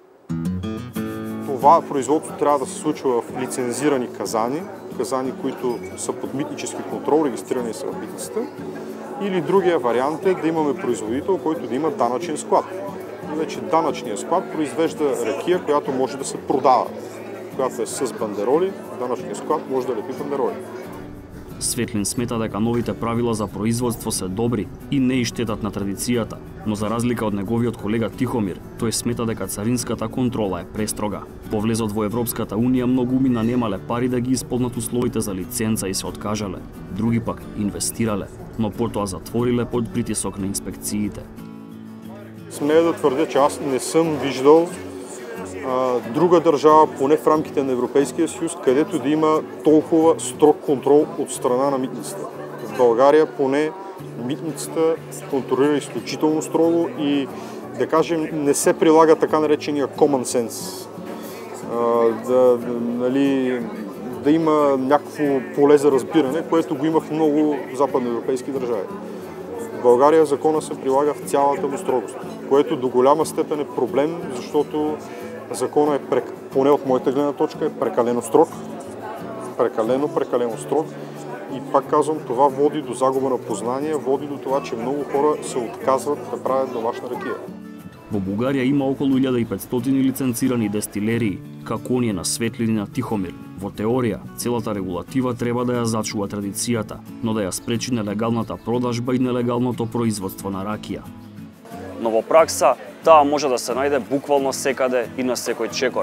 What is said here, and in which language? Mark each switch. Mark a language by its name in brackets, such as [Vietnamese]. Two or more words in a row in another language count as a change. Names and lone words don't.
[Bulgarian] Това производство трябва да се случва в лицензирани казани, които са под митнически контрол, регистрирани са в митницата. Или другия вариант е да имаме производител, който да има данъчен склад. И вече данъчният склад произвежда ракия, която може да се продава. Която е с бандероли, данъчният склад може да лепи бандероли. [Macedonian] Светлин смета дека новите правила за производство се добри и не и штетат на традицијата, но за разлика од неговиот колега Тихомир, тој смета дека царинската контрола е престрога. По влезот во Европската унија многу умина немале пари да ги исполнат условите за лиценца и се откажале. Други пак инвестирале, но потоа затвориле под притисок на инспекциите. [Bulgarian] Смея да твърдя, че аз не съм виждал друга държава, поне в рамките на Европейския съюз, където да има толкова строг контрол от страна на митницата. В България поне митницата контролира изключително строго и, да кажем, не се прилага така наречения [English] common sense. [Bulgarian] Да има някакво поле за разбиране, което го има в много западноевропейски държави. В България закона се прилага в цялата му строгост, което до голяма степен е проблем, защото закона е, поне от моята гледна точка, е прекалено строг. Прекалено строг. И пак казвам, това води до загуба на познание, води до това, че много хора се отказват да правят домашна ракия. [Macedonian] Во Бугарија има околу 1500 лиценцирани дестилерии, како оние на Светлин и на Тихомир. Во теорија, целата регулатива треба да ја зачува традицијата, но да ја спречи нелегалната продажба и нелегалното производство на ракија. Но во пракса, таа може да се најде буквално секаде и на секој чекор.